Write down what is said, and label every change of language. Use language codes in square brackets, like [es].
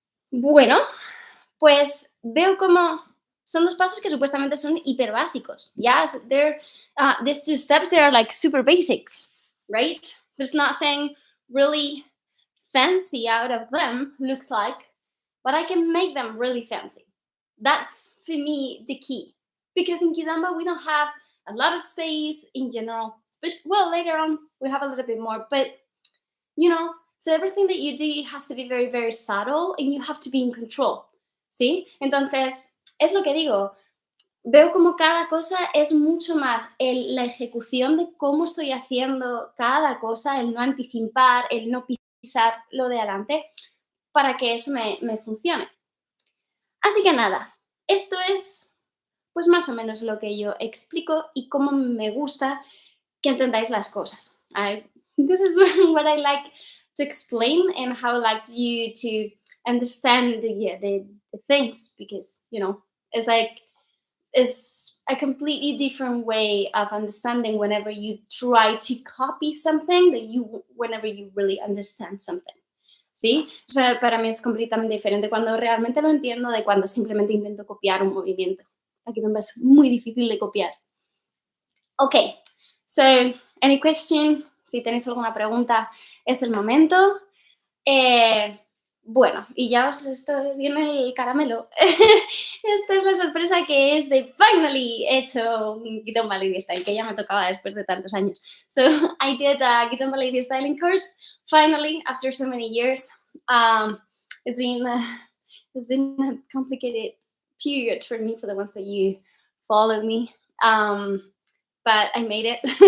[es] Bueno, pues veo como son 2 pasos que supuestamente son hiper básicos. [en] Yes, they're these 2 steps, they are like super basics, right? There's nothing really fancy out of them, looks like, but I can make them really fancy. That's, for me, the key. Because in Kizomba, we don't have a lot of space in general. Well, later on, we have a little bit more, but, you know, so everything that you do has to be very, very subtle, and you have to be in control, [es] ¿sí? Entonces, es lo que digo. Veo como cada cosa es mucho más la ejecución de cómo estoy haciendo cada cosa, el no anticipar, el no pisar lo de adelante, para que eso me funcione. Así que nada, esto es pues más o menos lo que yo explico y cómo me gusta que entendáis las cosas. [en] This is what I like to explain and how I like you to understand the things, because, you know, it's like it's a completely different way of understanding whenever you try to copy something whenever you really understand something. [es] ¿Sí? O sea, para mí es completamente diferente cuando realmente lo entiendo de cuando simplemente intento copiar un movimiento. Aquí también es muy difícil de copiar. [en] Ok, so, any question? [es] Si tenéis alguna pregunta, es el momento. Bueno, y ya esto viene el caramelo. Esta es la sorpresa que es de finally he hecho un Kizomba LadyStyle, que ya me tocaba después de tantos años. [en] So I did a Kizomba LadyStyling course finally after so many years. It's been a complicated period for me, for the ones that you follow me, but I made it.